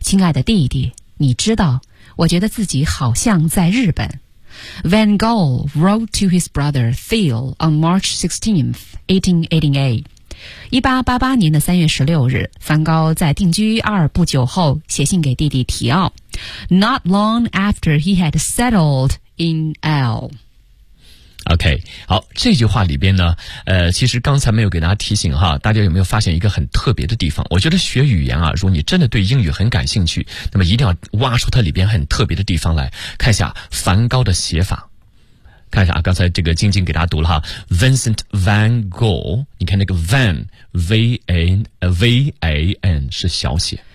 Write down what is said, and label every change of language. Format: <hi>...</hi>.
<zh>亲爱的弟弟，你知道，我觉得自己好像在日本。</zh> <en>Van Gogh wrote to his brother Theo on March 16th, 1888.</en> <zh>1888年的3月16日，梵高在定居阿尔布久后写信给弟弟提奥。</zh> <en>Not long after he had settled in L.</en> <zh>OK, 好，这句话里边呢，其实刚才没有给大家提醒哈，大家有没有发现一个很特别的地方？我觉得学语言啊，如果你真的对英语很感兴趣，那么一定要挖出它里边很特别的地方来，看一下梵高的写法。看一下啊，刚才这个静静给大家读了哈 ，Vincent Van Gogh， 你看那个 Van V A N 是小写，</zh>